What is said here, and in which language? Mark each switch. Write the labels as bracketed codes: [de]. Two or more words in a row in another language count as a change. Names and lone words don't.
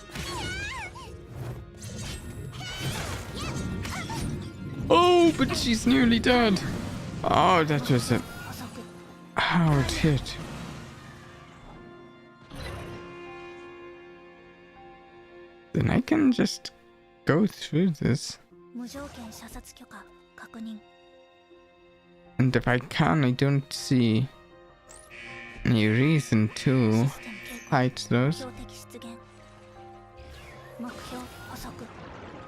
[en] Oh, but she's nearly dead. Oh, that was a hard hit. Then I can just go through this. [ja] 無条件射殺許可確認 [en] And if I can, I don't see any reason to [ja] システム警告 [en] fight those. [ja] 標的出現目標捕捉